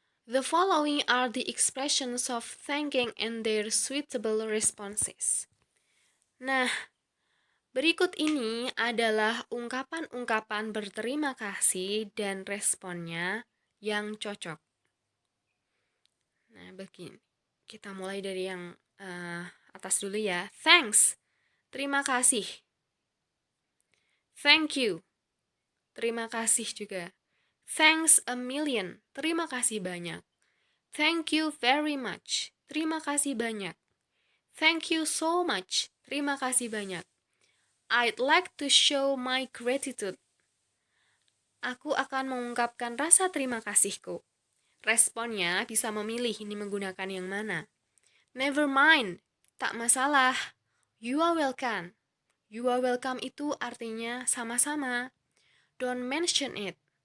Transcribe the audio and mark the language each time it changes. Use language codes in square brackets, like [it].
[en] The following are the expressions of thanking and their suitable responses. [id] Nah, berikut ini adalah ungkapan-ungkapan berterima kasih dan responnya yang cocok. Nah, begini. Kita mulai dari yang atas dulu ya. [en] Thanks. [id] Terima kasih. [en] Thank you. [id] Terima kasih juga. [en] Thanks a million. [id] Terima kasih banyak. [en] Thank you very much. [id] Terima kasih banyak. [en] Thank you so much. [id] Terima kasih banyak. [en] I'd like to show my gratitude. [id] Aku akan mengungkapkan rasa terima kasihku. Responnya bisa memilih ini menggunakan yang mana. [en] Never mind. [id] Tak masalah. [en] You are welcome. You are welcome [id] itu artinya sama-sama. [en] Don't mention it.